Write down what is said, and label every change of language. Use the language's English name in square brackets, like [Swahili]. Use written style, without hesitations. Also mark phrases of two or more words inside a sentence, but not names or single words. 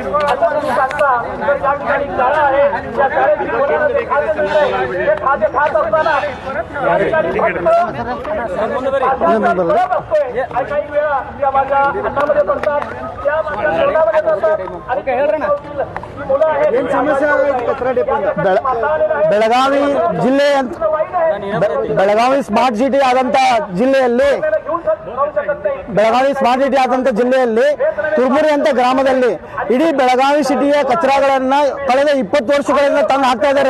[Marathi] असं तुम्ही सांगता तर ज्या ठिकाणी शाळा आहे त्या शाळेत शिकवणारं जे खाद्य मिळतंय, ते खाद्य खात असताना त्या ठिकाणी असतोय आणि काही वेळा त्या माझ्या हातामध्ये पडतात, त्या माझ्या तोंडामध्ये जातात आणि ही मुलं आहेत कचरा डेपो [Kannada] ಬೆಳಗಾವಿ ಜಿಲ್ಲೆ ಬೆಳಗಾವಿ [English] smart city [Kannada] ಆದಂತ ಜಿಲ್ಲೆಯಲ್ಲಿ ಬೆಳಗಾವಿ [English] smart city [Kannada] ಆದಂತ ಜಿಲ್ಲೆಯಲ್ಲಿ ತುರ್ಮುರಿ ಅಂತ ಗ್ರಾಮದಲ್ಲಿ ಇಡೀ ಬೆಳಗಾವಿ ಸಿಟಿಯ ಕಚರಾಗಳನ್ನ ಕಳೆದ 20 ವರ್ಷಗಳಿಂದ ತಂದು ಹಾಕ್ತಾ ಇದ್ದಾರೆ.